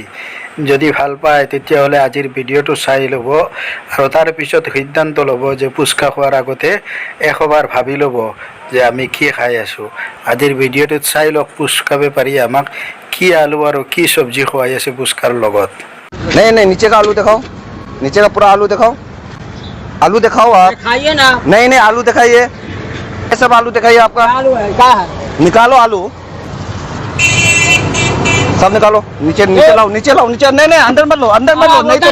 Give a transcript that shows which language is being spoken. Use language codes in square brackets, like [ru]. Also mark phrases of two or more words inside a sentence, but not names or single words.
[as] যদি ভাল পায় তেতিয়াহ'লে আজিৰ ভিডিঅ'টো চাই ল'ব আৰু তাৰপিছত সিদ্ধান্ত ল'ব যে পুচকা খোৱাৰ আগতে এশবাৰ ভাবি ল'ব যে আমি কি খাই আছোঁ। আজিৰ ভিডিঅ'টোত চাই লওক পুচকা বেপাৰীয়ে আমাক কি আলু আৰু কি চব্জি খুৱাই আছে পুচকাৰ লগত। [hi] नहीं नहीं, नीचे का आलू दिखाओ, नीचे का पूरा आलू दिखाओ, आलू दिखाओ आप। खाइए ना। नहीं नहीं, आलू दिखाइए, ये सब आलू दिखाइए आपका। आलू है क्या है? निकालो आलू, सब निकालो। नीचे नीचे लाओ, नीचे लाओ, नीचे। नहीं नहीं, अंदर मत लो, अंदर मत लो, नहीं तो